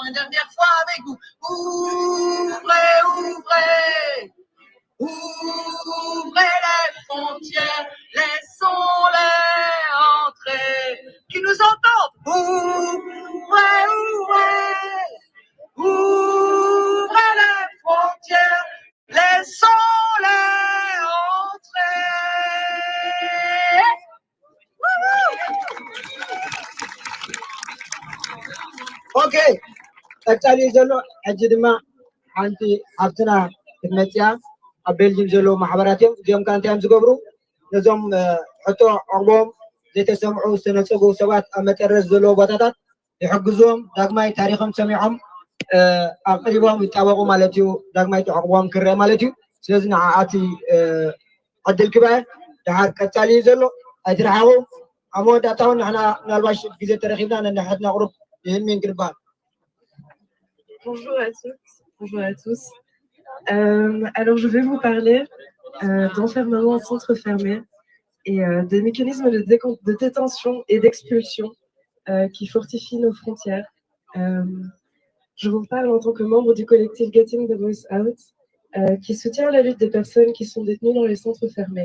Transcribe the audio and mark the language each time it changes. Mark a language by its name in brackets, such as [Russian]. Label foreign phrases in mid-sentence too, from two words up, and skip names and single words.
[French] Une dernière fois avec vous. Ouvrez les frontières, laissons-les entrer. Qui nous entendent? Ouvrez les frontières, laissons-les entrer. Okay. [Tigrinya] ቀጣሊ ዘሎ ሕጂ ድማ ሓንቲ ሃፍትና ክትመፅያ ኣብ ቤልጅም ዘለዉ ማሕበራት እዮም እዚኦም ከዓ እንታይ እዮም ዝገብሩ ነዞም ሕቶ ዕቅቦም ዘይተሰምዑ ዝተነፀጉ ሰባት ኣብ መጠረዝ ዘለዎ ቦታታት ይሕግዝዎም ዳግማይ ታሪኮም ሰሚዖም ኣቅሪቦም ይጣበቁ ማለት እዩ ዳግማይ ዕቅቦም ክረአ ማለት እዩ ስለዚ ንዓኣቲ ዕድል ክበአ ድሓር ቀፃሊ እዩ ዘሎ ኣይትረሓቁ ኣብ መወዳእታ እውን ንሕና ምናልባሽ ግዜ ተረኪብና ነንሕትና ቅሩብ ይህልሚን ክንበሃል [French] Bonjour à toutes, bonjour à tous. Alors je vais vous parler d'enfermement en centre fermé et des mécanismes de détention et d'expulsion qui fortifient nos frontières. Je vous parle en tant que membre du collectif Getting the Voice Out qui soutient la lutte des personnes qui sont détenues dans les centres fermés.